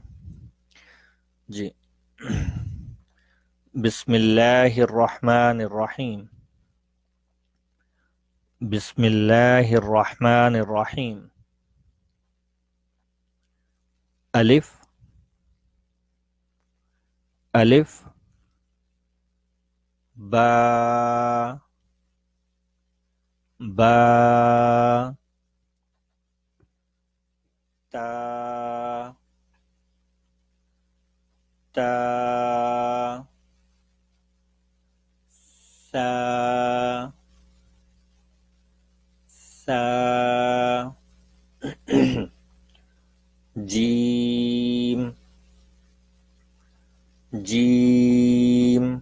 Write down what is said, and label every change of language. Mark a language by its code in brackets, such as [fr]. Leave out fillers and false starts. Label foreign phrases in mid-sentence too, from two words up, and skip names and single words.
[ar] جی، بسم اللہ الرحمن الرحیم۔ بسم اللہ الرحمن الرحیم۔ الف الف با با تا تا سا سا جیم جیم۔